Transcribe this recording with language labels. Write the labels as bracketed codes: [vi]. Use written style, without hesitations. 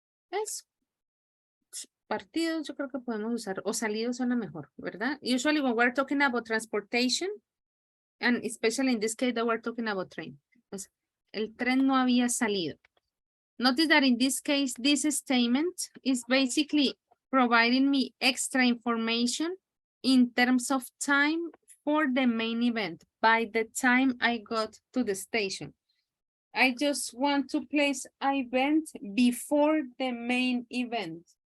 [es] Es partidos, yo creo que podemos usar, o salido suena mejor, ¿verdad? [en] Usually when we're talking about transportation, and especially in this case that we're talking about train. [es] Pues, el tren no había salido. [en] Notice that in this case, this statement is basically providing me extra information in terms of time for the main event by the time I got to the station. I just want to place an event before the main event.